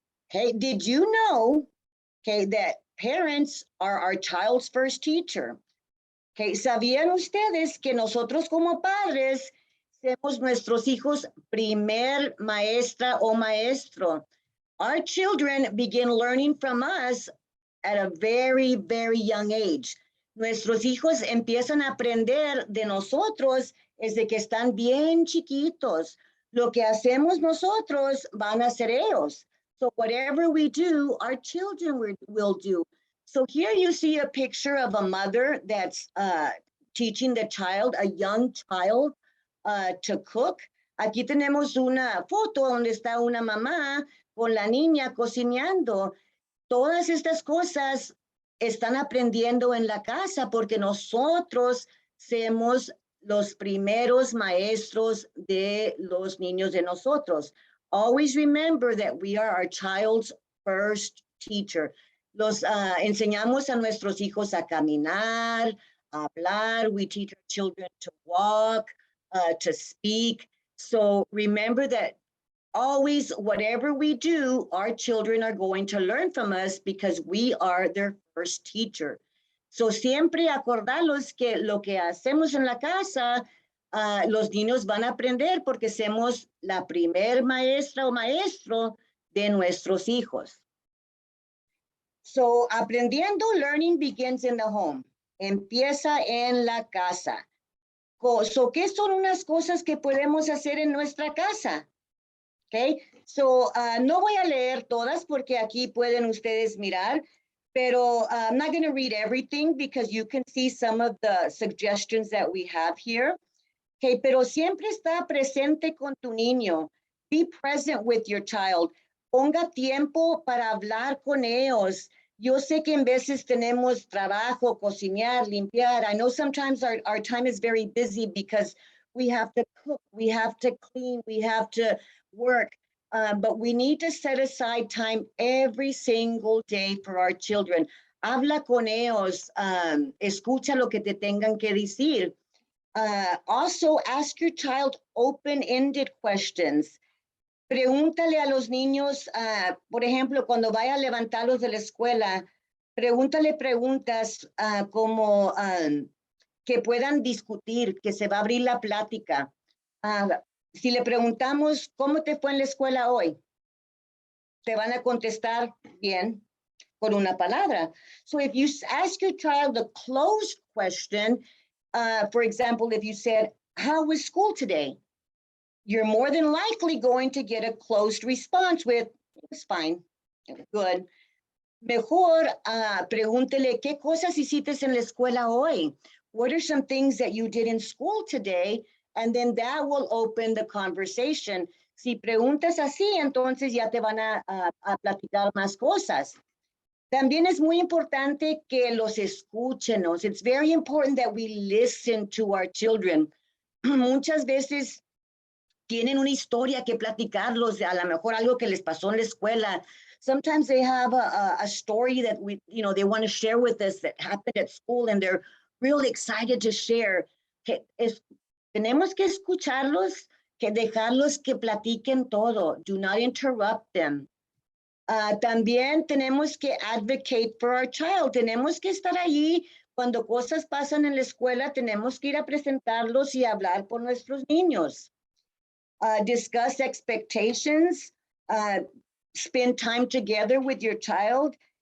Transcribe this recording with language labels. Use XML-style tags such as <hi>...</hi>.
<en>Okay, did you know, okay, that parents are our child's first teacher?</en> <es>Okay, ¿sabían ustedes que nosotros como padres somos nuestros hijos primer maestra o maestro?</es> <en>Our children begin learning from us at a very, very young age.</en> <es>Nuestros hijos empiezan a aprender de nosotros desde que están bien chiquitos. Lo que hacemos nosotros van a hacer ellos.</es> <en>So whatever we do, our children will do. So here you see a picture of a mother that's teaching the child, a young child, to cook.</en> <es>Aquí tenemos una foto donde está una mamá con la niña cocinando. Todas estas cosas están aprendiendo en la casa porque nosotros somos los primeros maestros de los niños de nosotros.</es> <en>Always remember that we are our child's first teacher.</en> <es>Los enseñamos a nuestros hijos a caminar, a hablar.</es> <en>We teach our children to walk, to speak. So remember that always, whatever we do, our children are going to learn from us because we are their first teacher.</en> <es>So siempre acordarlos que lo que hacemos en la casa, los niños van a aprender porque somos la primer maestra o maestro de nuestros hijos.</es> <en>So</en> <es>aprendiendo,</es> <en>learning begins in the home.</en> <es>Empieza en la casa. So, ¿qué son unas cosas que podemos hacer en nuestra casa?</es> <en>Okay, so</en> <es>no voy a leer todas porque aquí pueden ustedes mirar, pero</es> <en>I'm not going to read everything because you can see some of the suggestions that we have here.</en> <es>Okay, pero siempre está presente con tu niño.</es> <en>Be present with your child.</en> <es>Ponga tiempo para hablar con ellos. Yo sé que en veces tenemos trabajo, cocinar, limpiar.</es> <en>I know sometimes our time is very busy because we have to cook, we have to clean, we have to work, but we need to set aside time every single day for our children.</en> <es>Habla con ellos, escucha lo que te tengan que decir.</es> <en>Also, ask your child open-ended questions.</en> <es>Pregúntale a los niños, por ejemplo, cuando vaya a levantarlos de la escuela, pregúntale preguntas como que puedan discutir, que se va a abrir la plática. Si le preguntamos, ¿cómo te fue en la escuela hoy? Te van a contestar bien con una palabra.</es> <en>So if you ask your child a closed question, for example, if you said, how was school today? You're more than likely going to get a closed response with, it was fine, good.</en> <es>Mejor pregúntele, ¿qué cosas hiciste en la escuela hoy?</es> <en>What are some things that you did in school today? And then that will open the conversation.</en> <es>Si preguntas así, entonces ya te van a platicar más cosas. También es muy importante que los escúchenos.</es> <en>It's very important that we listen to our children.</en> <es>Muchas veces tienen una historia que platicarlos, a lo mejor algo que les pasó en la escuela.</es> <en>Sometimes they have a story that they want to share with us that happened at school, and they're really excited to share.</en> <es>Tenemos que escucharlos, que dejarlos que platiquen todo.</es> <en>Do not interrupt them.</en> <es>También tenemos que</es> <en>advocate for our child.</en> <es>Tenemos que estar allí cuando cosas pasan en la escuela. Tenemos que ir a presentarlos y hablar por nuestros niños.</es> <en>Discuss expectations. Spend time together with your child.</en>